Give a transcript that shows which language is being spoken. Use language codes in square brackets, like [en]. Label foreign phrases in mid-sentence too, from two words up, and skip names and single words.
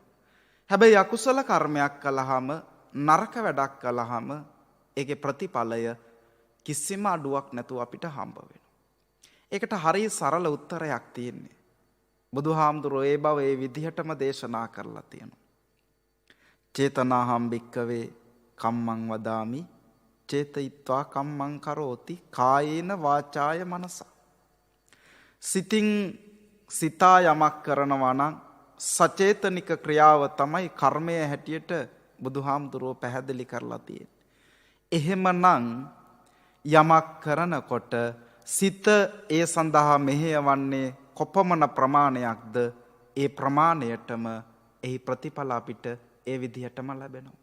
[si] හැබැයි අකුසල කර්මයක් කළාම නරක වැඩක් කළාම ඒකේ ප්‍රතිඵලය කිසිම අඩුවක් නැතුව අපිට හම්බ වෙනවා. ඒකට හරිය සරල උත්තරයක් තියෙන්නේ. බුදුහාමුදුරුවෝ ඒ බව ඒ විදිහටම දේශනා කරලා තියෙනවා. [pi] චේතනාහම් භික්කවේ කම්මං වදාමි චේතයිත්වා කම්මං කරෝති කායේන වාචාය මනසා. [si] සිතින් සිතා යමක් කරනවා නම් සචේතනික ක්‍රියාව තමයි කර්මය හැටියට බුදුහාමුදුරුවෝ පැහැදිලි කරලා තියෙන්නේ. එහෙමනම් යමක් කරනකොට සිත ඒ සඳහා මෙහෙයවන්නේ කොපමණ ප්‍රමාණයක්ද ඒ ප්‍රමාණයටම එහි ප්‍රතිඵල අපිට ඒ විදිහටම ලැබෙනවා.